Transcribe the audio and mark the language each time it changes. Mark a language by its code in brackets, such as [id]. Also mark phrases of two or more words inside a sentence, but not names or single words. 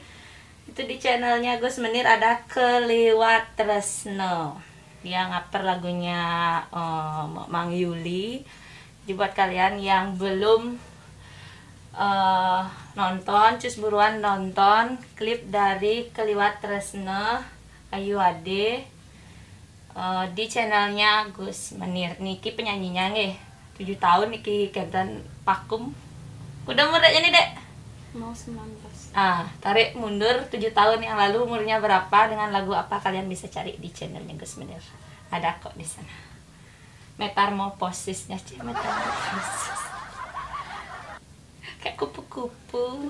[id] Itu di channelnya Gus Menir ada Kliwat Tresno. Dia ngaper lagunya Mang Yuli. Jadi buat kalian yang belum nonton, cus buruan nonton klip dari Kliwat Tresno Ayu Ade di channelnya Gus Menir. [ban] Niki penyanyinya nggih 7 tahun niki kenten vakum. [id] Udah umurnya ini dek? Mau 19. Tarik mundur 7 tahun yang lalu umurnya berapa, dengan lagu apa, kalian bisa cari di channelnya Gus Menir. Ada kok di sana. Metamorfosisnya, metamorfosis. Kayak kupu-kupu.